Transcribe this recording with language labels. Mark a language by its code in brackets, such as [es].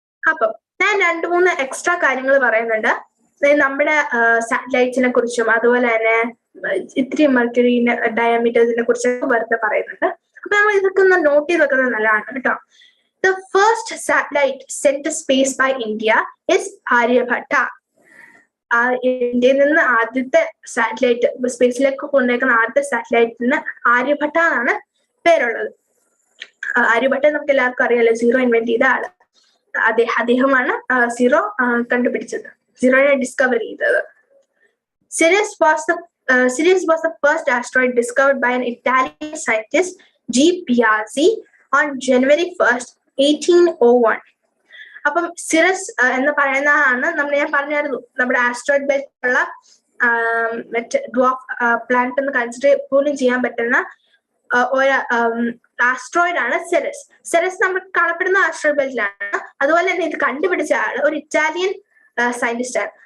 [ml] അപ്പം ഞാൻ 2-3 എക്സ്ട്രാ കാര്യങ്ങൾ പറയുന്നുണ്ട് നമ്മുടെ സാറ്റലൈറ്റ്സിനെ കുറിച്ചും, അതുപോലെ തന്നെ ഇത്തിരി മെർക്കുറിന്റെ ഡയമീറ്റേഴ്സിനെ കുറിച്ചൊക്കെ വെറുതെ പറയുന്നുണ്ട്. അപ്പൊ നമ്മൾ ഇതൊക്കെ ഒന്ന് നോട്ട് ചെയ്ത് വെക്കുന്നത് നല്ലതാണ് കേട്ടോ. [en] The first satellite sent to space by India is Aryabhatta. [ml] ഇന്ത്യയിൽ നിന്ന് ആദ്യത്തെ സാറ്റലൈറ്റ് സ്പേസിലേക്ക് കൊണ്ടുവയ്ക്കുന്ന ആദ്യത്തെ സാറ്റലൈറ്റിന് ആര്യഭട്ട എന്നാണ് പേരുള്ളത്. ആര്യഭട്ട നമുക്ക് എല്ലാവർക്കും അറിയാലോ, സീറോ ഇൻവെന്റ് ചെയ്ത ആള്. അദ്ദേഹമാണ് സീറോ കണ്ടുപിടിച്ചത്, സീറോയെ ഡിസ്കവർ ചെയ്തത്. [en] Sirius was the first asteroid discovered by an Italian scientist, G. Piazzi, on January 1st, 1801. [ml] അപ്പം സിറസ് എന്ന് പറയുന്നതാണ് ഞാൻ പറഞ്ഞായിരുന്നു നമ്മുടെ ആസ്ട്രോയിഡ് ബെൽറ്റ് ഉള്ള മറ്റേ ഡ്വാർഫ് പ്ലാനറ്റ് എന്ന് കൺസിഡർ പോലും ചെയ്യാൻ പറ്റുന്ന ഒരു ആസ്ട്രോയിഡ് ആണ് സിറസ്. സിറസ് നമ്മൾ കാണപ്പെടുന്ന ആസ്ട്രോയിഡ് ബെൽറ്റിലാണ്. അതുപോലെ തന്നെ ഇത് കണ്ടുപിടിച്ച ആള് ഒരു ഇറ്റാലിയൻ സയന്റിസ്റ്റ് ആണ്.